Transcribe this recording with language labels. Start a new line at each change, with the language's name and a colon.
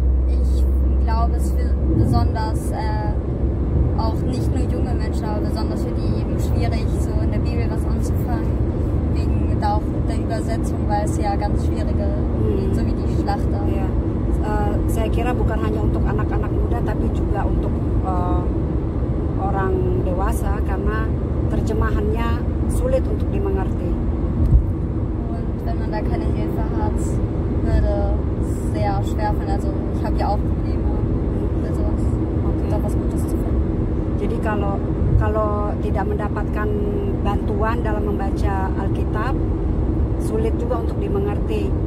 German: Ich glaube, es ist besonders auch nicht nur junge Menschen, aber besonders für die eben schwierig, so in der Bibel was anzufangen. Wegen auch der Übersetzung, weil es ja ganz schwierige, so wie die Schlachter.
Indonesian: Ya. Saya kira bukan hanya untuk anak-anak muda, tapi juga untuk orang dewasa, karena terjemahannya sulit untuk dimengerti.
German: Und wenn man da keine Hilfe hat, würde es sehr schwer fallen. Also ich habe ja auch Probleme mit sowas. Da was Gutes zu finden.
Indonesian: Jadi kalau tidak mendapatkan bantuan dalam membaca Alkitab, sulit juga untuk dimengerti.